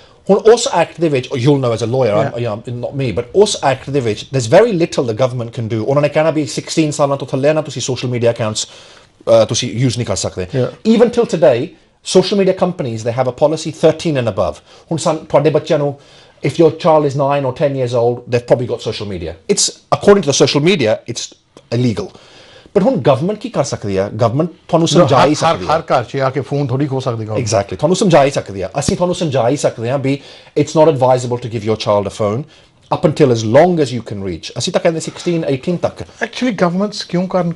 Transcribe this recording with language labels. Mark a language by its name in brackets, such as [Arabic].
[Punjabi] ਹੁਣ ਉਸ ਐਕਟ ਦੇ ਵਿੱਚ, [English] you'll know as a lawyer, not me, but [Punjabi] ਉਸ ਐਕਟ ਦੇ ਵਿੱਚ [English] there's very little the government can do. [Punjabi] ਉਹਨਾਂ ਨੇ ਕਹਿਣਾ ਵੀ 16 ਸਾਲਾਂ ਤੋਂ ਥੱਲੇ ਨਾ ਤੁਸੀਂ social media accounts ਤੁਸੀਂ use ਨਹੀਂ ਕਰ ਸਕਦੇ. [English] Even till today, social media companies, they have a policy 13 and above. [Punjabi] ਹੁਣ ਤੁਹਾਡੇ ਬੱਚਿਆਂ ਨੂੰ, [English] if your child is 9 or 10 years old, they've probably got social media. It's, according to the social media, it's illegal. [Punjabi] But ਹੁਣ government ਕੀ ਕਰ ਸਕਦੀ ਆ? Government ਤੁਹਾਨੂੰ ਸਮਝਾ ਹੀ ਸਕਦੀ ਆ. ਹਰ ਘਰ 'ਚ ਆ ਕੇ ਫੋਨ ਥੋੜੀ ਖੋ ਸਕਦੀ ਹੈ. ਐਗਜ਼ੈਕਟਲੀ, ਤੁਹਾਨੂੰ ਸਮਝਾ ਹੀ ਸਕਦੀ ਆ. ਅਸੀਂ ਤੁਹਾਨੂੰ ਸਮਝਾ ਹੀ ਸਕਦੇ ਹਾਂ ਵੀ [English] It's not advisable to give your child a phone up until as long as you can reach. [Punjabi] ਅਸੀਂ ਤਾਂ ਕਹਿੰਦੇ 16 18 ਤੱਕ. ਐਕਚੁਅਲੀ ਗਵਰਨਮੈਂਟਸ ਕਿਉਂ ਕਰਨ?